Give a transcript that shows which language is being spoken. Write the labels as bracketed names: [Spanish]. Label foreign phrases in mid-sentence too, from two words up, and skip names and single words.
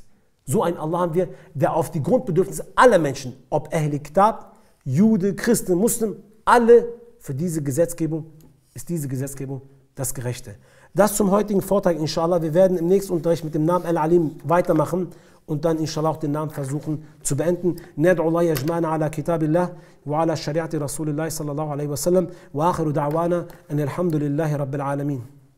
[German] So ein Allah haben wir, der auf die Grundbedürfnisse aller Menschen, ob [Arabic] أهل كتاب, [German] Jude, Christen, Muslim, alle für diese Gesetzgebung, ist diese Gesetzgebung das Gerechte. Das zum heutigen Vortrag, inshallah. Wir werden im nächsten Unterricht mit dem Namen Al-Alim weitermachen und dann inshallah auch den Namen versuchen zu beenden. [Arabic] ندعو الله يجمعنا على كتاب الله وعلى شريعة رسول الله صلى الله عليه وسلم وآخر دعوانا أن الحمد لله رب العالمين.